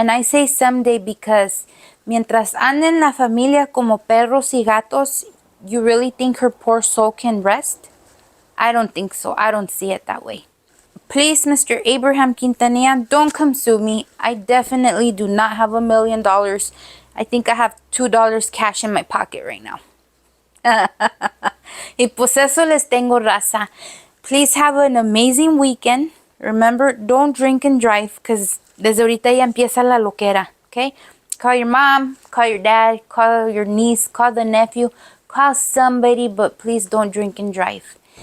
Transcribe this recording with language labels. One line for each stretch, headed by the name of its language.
English: And I say someday because
Spanish: mientras anden la familia como perros y gatos,
English: you really think her poor soul can rest? I don't think so. I don't see it that way. Please, Mr. Abraham Quintanilla, don't come sue me. I definitely do not have $1 million. I think I have $2 cash in my pocket right now.
Spanish: Y pues eso les tengo, raza.
English: Please have an amazing weekend. Remember, don't drink and drive because
Spanish: desde ahorita ya empieza la loquera,
English: okay? Call your mom, call your dad, call your niece, call the nephew, call somebody, but please don't drink and drive.